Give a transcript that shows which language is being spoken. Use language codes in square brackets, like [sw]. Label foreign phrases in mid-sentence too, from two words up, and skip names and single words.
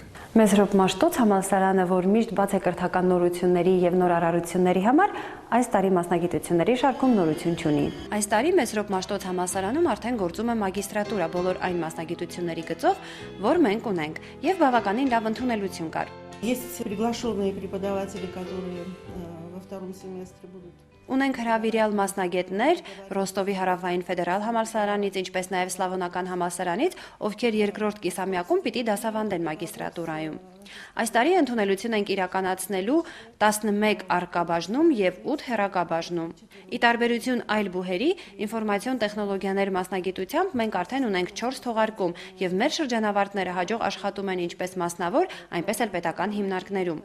[hy] Մեզրոպ Մաշտոց համալսարանը, որ միշտ բաց է կրթական նորությունների եւ նորարարությունների համար, այս տարի մասնագիտությունների շարքում նորություն չունի։ Այս տարի Մեզրոպ Մաշտոց համալսարանում արդեն գործում է մագիստրատուրա բոլոր այն մասնագիտությունների գծով, որ մենք ունենք, եւ բավականին լավ ընդունելություն կար։ [ru] Есть приглашенные преподаватели, которые во втором семестре будут. [hy] Ունենք հրավիրյալ մասնագետներ Ռոստովի հարավային ֆեդերալ համալսարանից, ինչպես նաև Սլավոնական համալսարանից, ովքեր երկրորդ կիսամյակում պիտի դասավանդեն մագիստրատուրայում։ Այս տարի ընդունելություն ենք իրականացնելու 11 առկաբաժնում եւ 8 հեռակաբաժնում։ Ի տարբերություն այլ բուհերի, ինֆորմացիոն տեխնոլոգիաներ մասնագիտությամբ մենք արդեն ունենք 4 թողարկում եւ մեր շրջանավարտները հաջող աշխատում են ինչպես մասնավոր, այնպես էլ պետական հիմնարկներում։